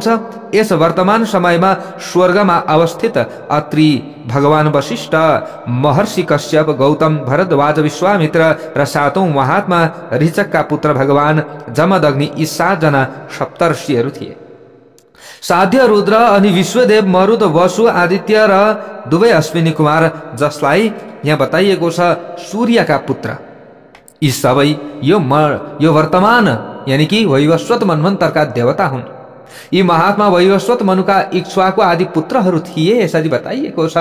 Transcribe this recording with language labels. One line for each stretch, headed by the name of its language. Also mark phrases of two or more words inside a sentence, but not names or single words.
Nepali: यस वर्तमान समयमा स्वर्गमा अवस्थित अत्रि, भगवान वशिष्ठ, महर्षि कश्यप, गौतम, भरद्वाज, विश्वामित्र र 7औं महात्मा ऋचकका पुत्र भगवान जमदग्नि यी 7 जना सप्तर्षिहरू थिए। साध्य, रुद्र अनि विश्वदेव, मरुत, वसु, आदित्य र दुवै अश्विनी कुमार, जसलाई यहाँ बताइएको छ सूर्यका पुत्र, यी सबै यो वर्तमान यानी कि वैवस्वत मन्वन्तरका देवता हुन्। यी महात्मा वैवस्वत मनुका इक्ष्वाकु आदि पुत्रहरू थिए। यसरी बताइएको छ।